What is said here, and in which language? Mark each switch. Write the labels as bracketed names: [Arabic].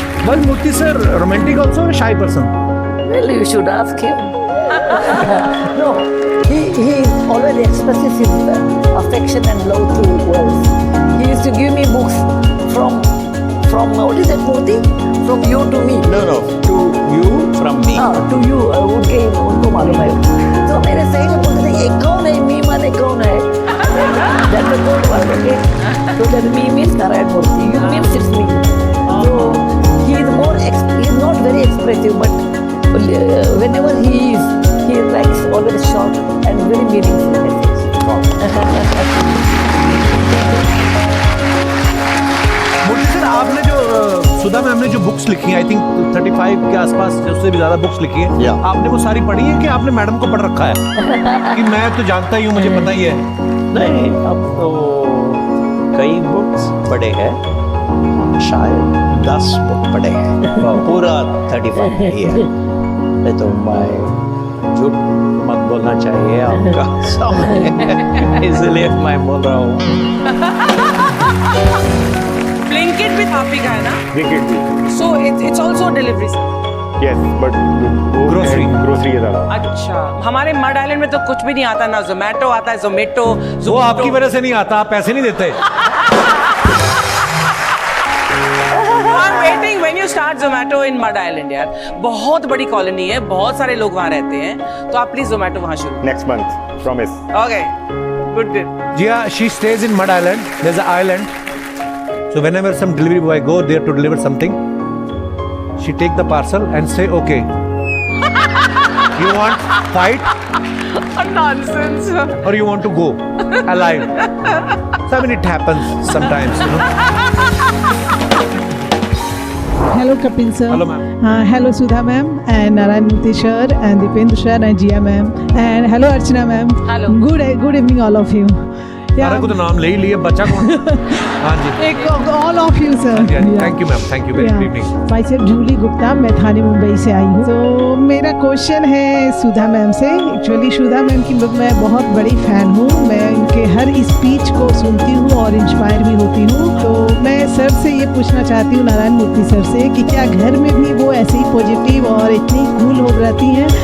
[English] Well, Murthy sir, romantic also, a shy person? Well, you should ask him. No, he always expresses his affection and love through words. He used to give me books from what is it, Murthy? From you to me. No, to you from me. To you, [Hindi] उनको मालूम है। तो मेरे सही में बोलते थे, एक कौन है, मी माने कौन है? [English] That's the code word, okay? So that me means Narayan Murthy, you means it's me. So he is not very expressive, but whenever he writes always short and very meaningful message. [Hindi] Murali sir, आपने जो सुधा ma'am ने जो books लिखी हैं, [English] I think [Hindi] 35 के आसपास, उससे भी ज़्यादा बुक्स लिखी हैं, [English] Yeah. [Hindi] आपने वो सारी पढ़ी है कि आपने मैडम को पढ़ रखा है? कि मैं तो जानता ही हूँ, मुझे पता ही है। नहीं, अब तो कई बुक्स पढ़े हैं, शायद 10 बुक पढ़े हैं, पूरा 35 नहीं है। नहीं तो मैं झूठ मत बोलना चाहिए आपका सामने, इसलिए मैं बोल रहा हूँ। ब्लिंकिट भी आप ही का है ना? क्रिकेट भी, [English] So it's also delivery. Yes, but Grocery [Hindi] है ज़्यादा। अच्छा, हमारे मड आइलैंड में तो कुछ भी नहीं आता, ना जोमेटो आता है, जोमेटो वो आपकी वजह से नहीं आता, आप पैसे नहीं देते। [English] waiting when you start Zomato in Mud Island [Hindi] यार, बहुत बड़ी कॉलोनी है, बहुत सारे लोग वहाँ रहते हैं, तो आप प्लीज जोमेटो वहाँ शुरू। [English] Next month, promise. Okay, good. Jia, she stays in Mud Island. There's an island. So whenever some delivery boy go there to deliver something, she take the parcel and say, okay, you want fight Nonsense. or you want to go alive? So I mean, it happens sometimes, Hello, Kapil sir. Hello, ma'am. Hello, Sudha ma'am, and Narayan Murthy sir, and Dipendra sir, and Jia ma'am, and hello, Archana ma'am. Hello. Good evening, all of you. [Hindi] सारा को तो नाम ले ही लिए, बच्चा कौन? हाँ जी। [English] All of you, sir. Thank you, ma'am. Thank you. Very good evening. myself [Hindi] Jully Gupta, मैं थाने मुंबई से आई हूँ। तो मेरा क्वेश्चन है सुधा मैम से। एक्चुअली सुधा मैम की मैं बहुत बड़ी फैन हूँ, मैं उनके हर स्पीच को सुनती हूँ और इंस्पायर भी होती हूँ। तो मैं सर से ये पूछना चाहती हूँ, नारायण मूर्ति सर से, कि क्या घर में भी वो ऐसे ही पॉजिटिव और इतनी कूल हो रहती हैं?